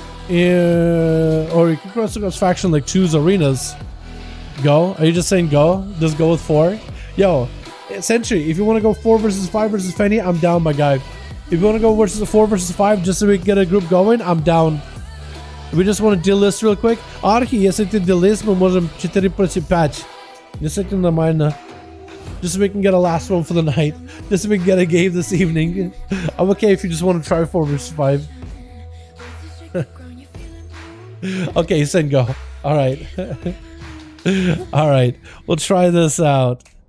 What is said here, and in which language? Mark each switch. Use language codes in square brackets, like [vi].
[en] Or you can cross faction like choose arenas. Go? Are you just saying go? Just go with 4? Yo, Sentry, if you want to go 4 versus 5 versus Fenny, I'm down, my guy. If you want to go versus 4 versus 5 just so we can get a group going, I'm down. We just want to deal list real quick. [ru] Архи, если ты [en] deal list, [ru] мы можем 4 против 5. Действительно нормально. [en] Just so we can get a last one for the night. Just so we can get a game this evening. I'm okay if you just want to try 4 versus 5. Okay, send go. Alright. Alright. We'll try this out.